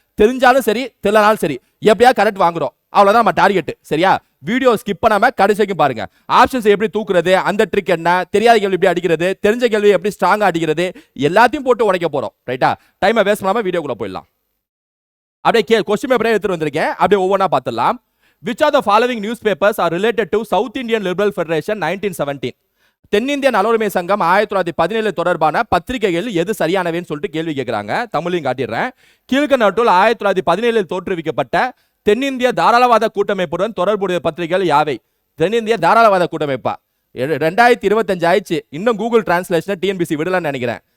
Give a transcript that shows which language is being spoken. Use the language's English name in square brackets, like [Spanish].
[Tamil] தெரிஞ்சாலும் சரி தெரியலனாலும் சரி எப்படியா கரெக்ட் வாங்குறோம், அவ்வளவுதான் நம்ம டார்கெட். சரியா? வீடியோ ஸ்கிப் பண்ணாம கடைசி வரைக்கும் பாருங்க. ஆப்ஷன்ஸ் எப்படி தூக்குறது, அந்த ட்ரிக் என்ன, தெரியாத கேள்வி எப்படி அடிக்கிறது, தெரிஞ்ச கேள்வி எப்படி ஸ்ட்ராங்கா அடிக்கிறது, எல்லாத்தையும் போட்டு உடைக்க போறோம். ரைட்டா? டைமை வேஸ்ட் பண்ணாம வீடியோக்குள்ள போயிடலாம். அப்படியே கொஸ்டின் பேப்பரே எடுத்துட்டு வந்திருக்கேன். அப்படியே ஒவ்வொன்றா பார்த்துடலாம். [English] Which of the following newspapers are related to South Indian Liberal Federation 1917? [Tamil] தென்னிந்திய நலவுரிமை சங்கம் 1917 தொடர்பான பத்திரிகைகள் எது சரியானவேன்னு சொல்லிட்டு கேள்வி கேட்கிறாங்க. தமிழையும் காட்டிடுறேன். கீழ்கண்டவற்றுள் 1917 தோற்றுவிக்கப்பட்ட தென்னிந்திய தாராளவாத கூட்டமைப்புடன் தொடர்புடைய பத்திரிகைகள் யாவை? தென்னிந்திய தாராளவாத கூட்டமைப்பா? 2025 ஆயிடுச்சு, இன்னும் கூகுள் டிரான்ஸ்லேஷன் டிஎன்பிசி விடலன்னு நினைக்கிறேன்.